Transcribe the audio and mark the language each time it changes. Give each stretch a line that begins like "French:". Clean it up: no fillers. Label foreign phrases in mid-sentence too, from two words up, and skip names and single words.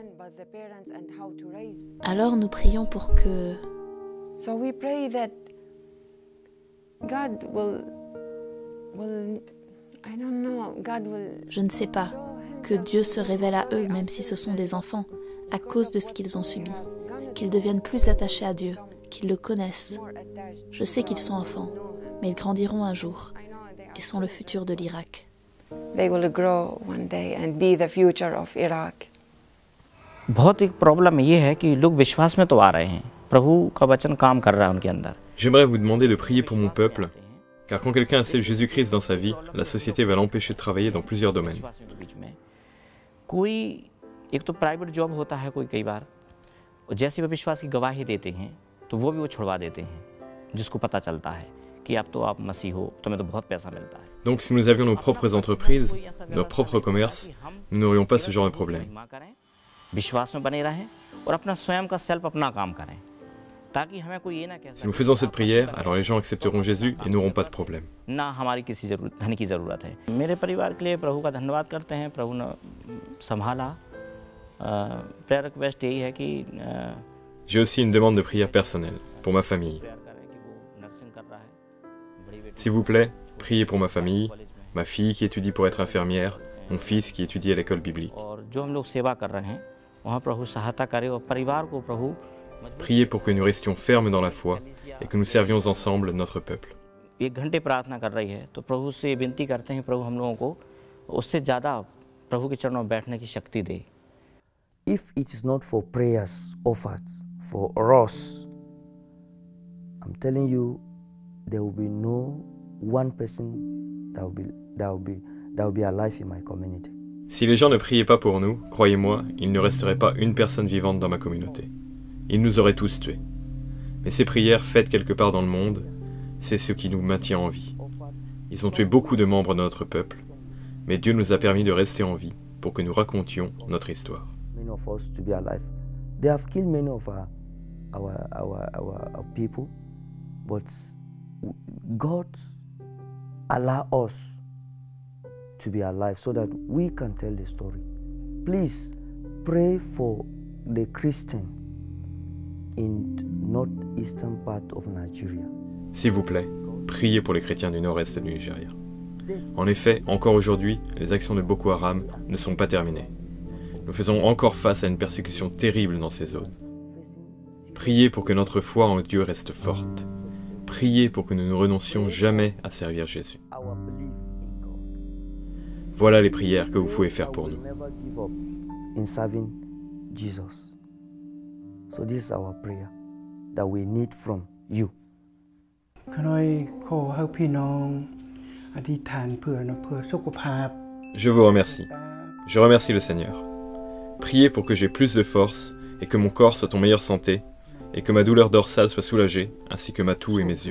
French: Alors nous prions pour que je ne sais pas, que Dieu se révèle à eux, même si ce sont des enfants, à cause de ce qu'ils ont subi, qu'ils deviennent plus attachés à Dieu, qu'ils le connaissent. Je sais qu'ils sont enfants, mais ils grandiront un jour. Ils sont le futur de l'Irak.
English: They will grow one day and be the future of Iraq.
Hindi: बहुत एक प्रॉब्लम ये है कि लोग विश्वास में तो आ रहे हैं, प्रभु का वचन काम कर रहा है उनके अंदर.
French: J'aimerais vous demander de prier pour mon peuple, car quand quelqu'un accepte Jésus-Christ dans sa vie, la société va l'empêcher de travailler dans plusieurs domaines.
Hindi: कोई एक तो
English: private job
Hindi: होता है कोई कई बार, और जैसे वे विश्वास की गवाही देते हैं, तो वो भी वो छुड़वा देते हैं, जिसको पता चलता है कि अब तो आप मसीह हो, तुम्हें तो बहुत पैसा मिलता है.
French: Donc si nous avions nos propres entreprises, nos propres commerces, nous n'aurions pas ce genre de problème.
Hindi: विश्वास में बने रहें और अपना स्वयं का सेल्फ अपना काम करें, ताकि हमें कोई ये ना कह सके.
French: Si nous faisons cette prière, alors les gens accepteront Jésus et n'auront pas de problème.
Hindi: ना हमारी किसी धन की जरूरत है. मेरे परिवार के लिए प्रभु का धन्यवाद करते हैं, प्रभु ने संभाला.
English: prayer request
Hindi: यही है कि
French: J'ai aussi une demande de prière personnelle pour ma famille. S'il vous plaît, priez pour ma famille, ma fille qui étudie pour être infirmière, mon fils qui étudie à l'école biblique. Priez pour que nous restions fermes dans la foi et que nous servions ensemble notre peuple.
English: If it is not for prayers offered for us, I'm telling you, there will be no one person that will be alive in my community.
French: Si les gens ne priaient pas pour nous, croyez-moi, il ne resterait pas une personne vivante dans ma communauté. Ils nous auraient tous tués. Mais ces prières faites quelque part dans le monde, c'est ce qui nous maintient en vie. Ils ont tué beaucoup de membres de notre peuple, mais Dieu nous a permis de rester en vie pour que nous racontions notre histoire.
English: Many of us to be alive. They have killed many of our people, but God allow us to be alive so that we can tell the story. Please pray for the Christian in the northeastern part of Nigeria.
French: S'il vous plaît, priez pour les chrétiens du nord-est du Nigeria. En effet, encore aujourd'hui, les actions de Boko Haram ne sont pas terminées. Nous faisons encore face à une persécution terrible dans ces zones. Priez pour que notre foi en Dieu reste forte. Priez pour que nous ne renoncions jamais à servir Jésus. Voilà les prières que vous pouvez faire pour nous.
English: In serving Jesus. So this is our prayer that we need from you.
French: Je vous remercie. Je remercie le Seigneur. Priez pour que j'ai plus de force et que mon corps soit en meilleure santé et que ma douleur dorsale soit soulagée ainsi que ma toux et mes yeux.